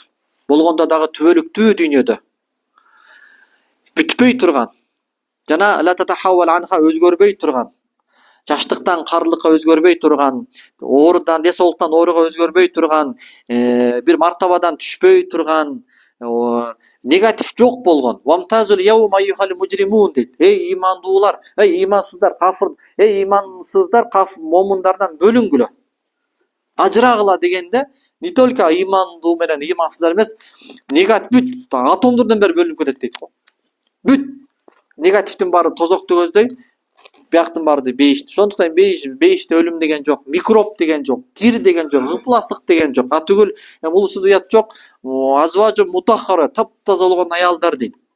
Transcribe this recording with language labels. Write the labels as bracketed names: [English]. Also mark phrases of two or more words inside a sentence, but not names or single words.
[Kyrgyz] Болгондо дагы түбөлүктүү дүйнөдө бүтпөй турган жана [Arabic] لا تتحول عنها [Kyrgyz] өзгөрбөй турган, жаштыктан карылыкка өзгөрбөй турган, оорудан десоолуктан ооруга өзгөрбөй турган, бир мартабадан түшпөй турган, негатив жок болгон. [Arabic] وامتازوا اليوم أيها المجرمون дейт. [Kyrgyz] Эй имандуулар, эй имансыздар, кафыр, эй имансыздар, момундардан бөлүнгүлө. Ажырагыла дегенде [Russian] не только [Kyrgyz] имандуу менен имансыздар эмес, негатив бүт атомдордон бери бөлүнүп кетет дейт го. Бүт негативдин баары тозокту көздөй, бияктын баары бейишти. Ошондуктан бейиште өлүм деген жок, микроб деген жок, кир деген жок, ыпластык деген жок. Атүгүл улусу уят жок, [Arabic] أزواج مطهرة, [Kyrgyz] таптаза болгон аялдар дейт.